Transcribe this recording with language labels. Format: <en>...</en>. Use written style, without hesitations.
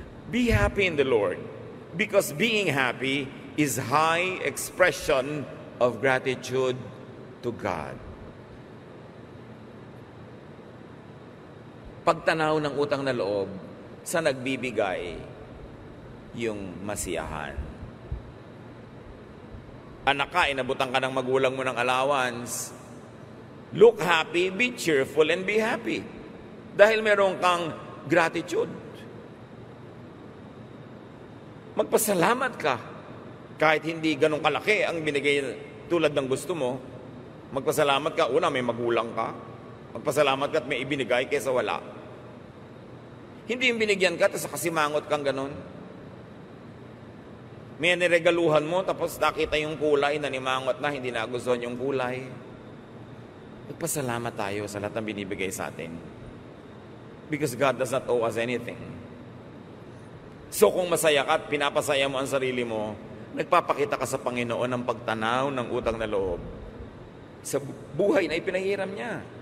<en>Be happy in the Lord, because being happy is high expression of gratitude to God.</en> <tl>Pagtanaw ng utang na loob sa nagbibigay yung masiyahan. Anak ka, inabutan ka ng magulang mo ng allowance.</tl> <en>Look happy, be cheerful, and be happy.</en> <tl>Dahil meron kang gratitude. Magpasalamat ka. Kahit hindi ganun kalaki ang binigay tulad ng gusto mo, magpasalamat ka. Una, may magulang ka. Magpasalamat ka at may ibinigay kaysa wala. Hindi yung binigyan ka, tapos kasimangot kang ganun. May niregaluhan mo, tapos nakita yung kulay, nanimangot na, hindi nagustuhan yung kulay. Magpasalamat tayo sa lahat ng binibigay sa atin.</tl> <en>Because God does not owe us anything.</en> <tl>So kung masaya ka at pinapasaya mo ang sarili mo, nagpapakita ka sa Panginoon ng pagtanaw ng utang na loob sa buhay na ipinahiram niya.</tl>